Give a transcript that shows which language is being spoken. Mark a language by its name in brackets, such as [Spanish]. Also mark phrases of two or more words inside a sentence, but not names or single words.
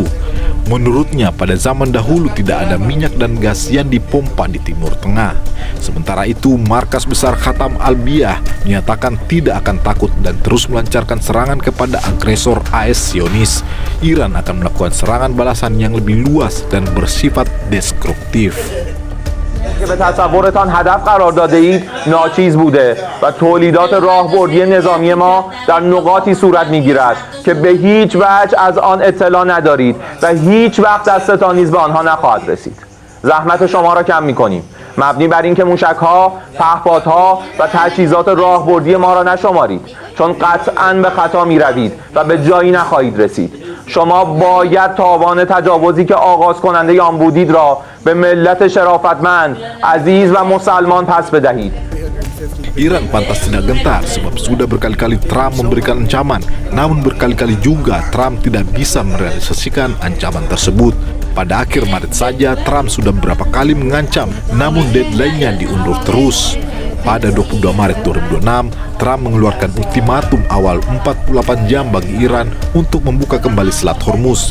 [Indonesian] Menurutnya, pada zaman dahulu tidak ada minyak dan gas yang dipompa di Timur Tengah. Sementara itu, Markas Besar Khatam Al-Biyah menyatakan tidak akan takut dan terus melancarkan serangan kepada agresor AS Zionis. Iran akan melakukan serangan balasan yang lebih luas dan bersifat destruktif. [Persian] که به تصورتان هدف قرار داده اید ناچیز بوده و تولیدات راهبردی نظامی ما در نقاطی صورت میگیرد که به هیچ وجه از آن اطلاع ندارید و هیچ وقت دستتان نیز به آنها نخواهد رسید. زحمت شما را کم میکنیم، مبنی بر اینکه موشک‌ها، پهپادها و تجهیزات راهبردی ما را نشمارید، چون قطعاً به خطا میروید و به جایی نخواهید رسید. شما باید تاوان تجاوزی که آغاز کننده آن بودید را به ملت شرافتمند، عزیز و مسلمان پس بدهید. [Indonesian] Iran pantas tidak gentar sebab sudah berkali-kali Trump memberikan ancaman, namun berkali-kali juga Trump tidak bisa merealisasikan ancaman tersebut. Pada akhir Maret saja Trump sudah beberapa kali mengancam, namun deadline-nya diundur terus. Pada 22 Maret 2026, Trump mengeluarkan ultimatum awal 48 jam bagi Iran untuk membuka kembali Selat Hormuz.